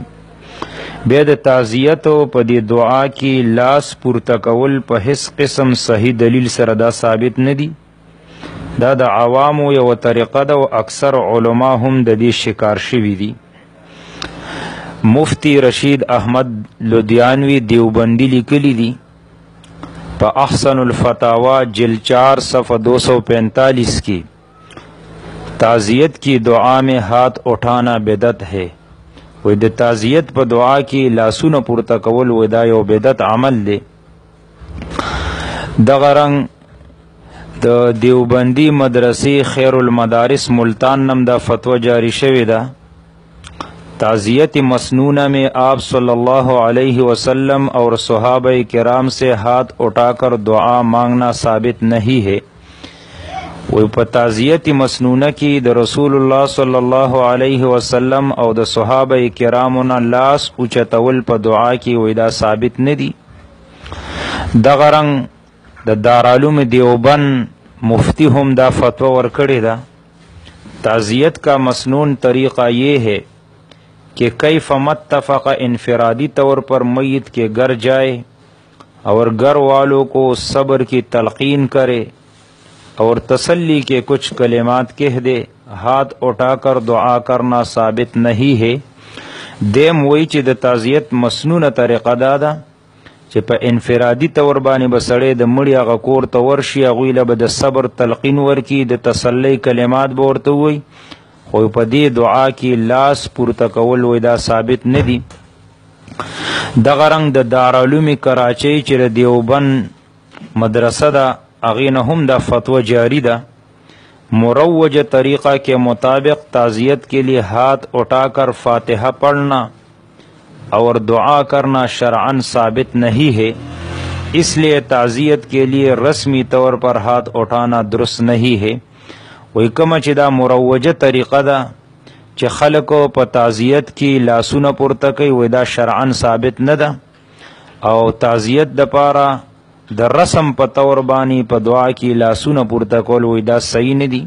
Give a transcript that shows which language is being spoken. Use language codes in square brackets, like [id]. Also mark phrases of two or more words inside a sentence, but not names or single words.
[ps] بیا د تعزیتو په دې دعا کې لاس پورته کول په هیڅ قسم صحیح دلیل سره دا ثابت نه دی. دا د عوامو یوه طریقه ده او اکثر علما هم د دې شکار شوي دي. مفتی رشید احمد لدیانوی دیوبندی لیکلی دی په احسن الفتاوا جلد 4 صفحہ 245 کی، [ur] تعزیت کی دعا میں ہاتھ اٹھانا بدعت ہے. [ps] وی د تعزیت په دعا کې لاسونه پورته کول وی دا یو بدعت عمل دی. دغه رنګ د دیوبندی مدرسې خیر المدارس ملتان نم دا فتوہ جاری شوی ده. [ur] تعزیت مسنونہ میں آپ صلی اللہ علیہ وسلم اور صحابہ کرام سے ہاتھ اٹھا کر دعا مانگنا ثابت نہیں ہے. [ps] وہ په تعزیت مسنونہ کی د رسول اللہ صلی اللہ علیہ وسلم او د صحابہ کرامنا لاس اوچتول په دعا کی وی دا ثابت نه دی. دغه رنګ د دارالعلوم دیوبند مفتی هم دا فتوہ ورکړې ده. [ur] تعزیت کا مسنون طریقہ یہ ہے کہ کیف متفق انفرادی طور پر میت کے گھر جائے اور گھر والوں کو صبر کی تلقین کرے اور تسلی کے کچھ کلمات کہہ دے. ہاتھ اٹھا کر دعا کرنا ثابت نہیں ہے. [ps] دیم وی چې د تعزیت مسنونه طریقه دا ده چې په انفرادي طور باندې به سړی د مړي هغه کور ته ورشي، هغوی له به د صبر تلقین ورکي، د تسلی کلمات به ورته ووایي، خو په دې دعا کې لاس پورته کول وی دا ثابت نه دي. دغه رنګ د دارالعلوم کراچۍ چې د دیوبند مدرسه ده هغې نه هم دا فتوہ جاری ده. [ur] مروج طریقہ کے مطابق تعزیت کے لیے ہاتھ اٹھا کر فاتحہ پڑھنا اور دعا کرنا شرعاً ثابت نہیں ہے، اس لیے تعزیت کے لیے رسمی طور پر ہاتھ اٹھانا درست نہیں ہے. [ps] وی کومه چې دا مروجه طریقه ده چې خلکو په تعزیت کې لاسونه پورته کوي وی دا شرعاً ثابت نه ده او تعزیت دپاره د رسم په طور باندې په دعا کې لاسونه پورته کول وی دا صحیح نه دي.